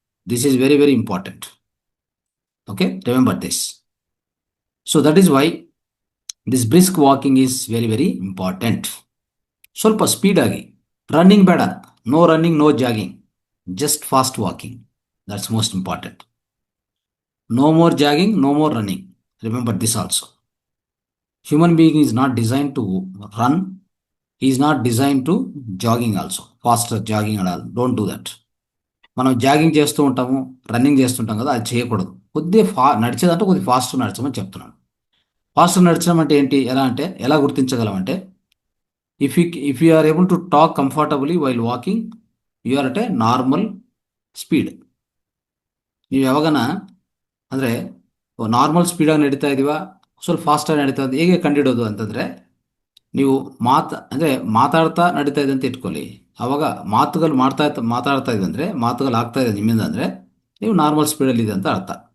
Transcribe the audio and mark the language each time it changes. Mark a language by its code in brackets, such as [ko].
[en] This is very very important. Okay, remember this. So that is why this brisk walking is very very important. [kn] ಸ್ವಲ್ಪ ಸ್ಪೀಡಾಗಿ, running ಬೇಡ, [en] No running, no jogging, just fast walking. That's most important. No more jogging, no more running. Remember this also. Human being is not designed to run. He is not designed to jogging also. Faster jogging and all. Don't do that. [te] మనం jogging చేస్తూ ఉంటాము, running చేస్తుంటాం కదా, అది చేయకూడదు. కొద్దిగా నడిచేదంటే కొద్దిగా fast నడచమని చెప్తున్నాను. ఫాస్ట్ నడచడం అంటే ఏంటి, ఎలా గుర్తించగలమంటే, [en] If you are able to talk comfortably while walking, you are at a normal speed. [kn] ನೀವು ಯಾವಾಗನ ಅಂದರೆ ನಾರ್ಮಲ್ ಸ್ಪೀಡಾಗಿ ನಡೀತಾ ಇದ್ದೀವ, ಸ್ವಲ್ಪ ಫಾಸ್ಟಾಗಿ ನಡೀತಾ ಇದ್ದು, ಹೇಗೆ ಕಂಡುಹಿಡೋದು ಅಂತಂದರೆ, ನೀವು ಮಾತಾಡ್ತಾ ನಡೀತಾ ಇದೆ ಅಂತ ಇಟ್ಕೊಳ್ಳಿ. ಆವಾಗ ಮಾತುಗಳು ಮಾತಾಡ್ತಾ ಇದೆ ಅಂದರೆ, ಮಾತುಗಳು ಆಗ್ತಾ ಇದೆ ನಿಮ್ಮಿಂದ ಅಂದರೆ, ನೀವು ನಾರ್ಮಲ್ ಸ್ಪೀಡಲ್ಲಿದೆ ಅಂತ ಅರ್ಥ.